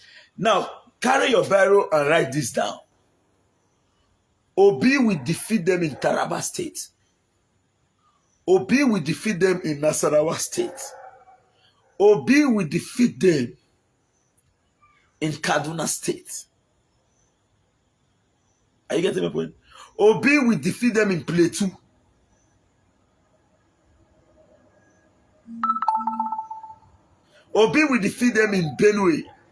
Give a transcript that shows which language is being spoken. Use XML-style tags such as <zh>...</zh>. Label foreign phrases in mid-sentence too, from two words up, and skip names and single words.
<en>Now, carry your barrel and write this down. Obi will defeat them in Taraba State. Obi will defeat them in Nasarawa State. Obi will defeat them in Kaduna State. Are you getting my point? Obi will defeat them in Plateau. Obi will defeat them in Benue.</en>